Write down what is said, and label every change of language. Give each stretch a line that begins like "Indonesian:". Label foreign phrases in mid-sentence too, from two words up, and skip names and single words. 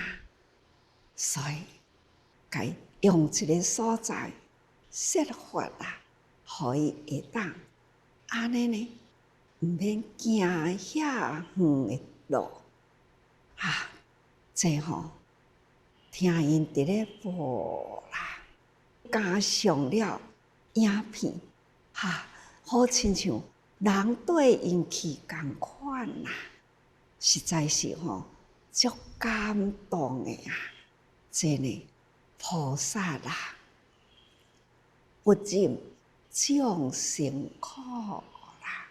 Min Nan Chinese: 所以，该用一个所在设法互伊会当安尼呢，毋免行遐远的路这听因伫咧播啦，加上了影片好亲像人对因去共款啊，实在是足感动的啊！真的，菩萨啊，不忍众生苦啦。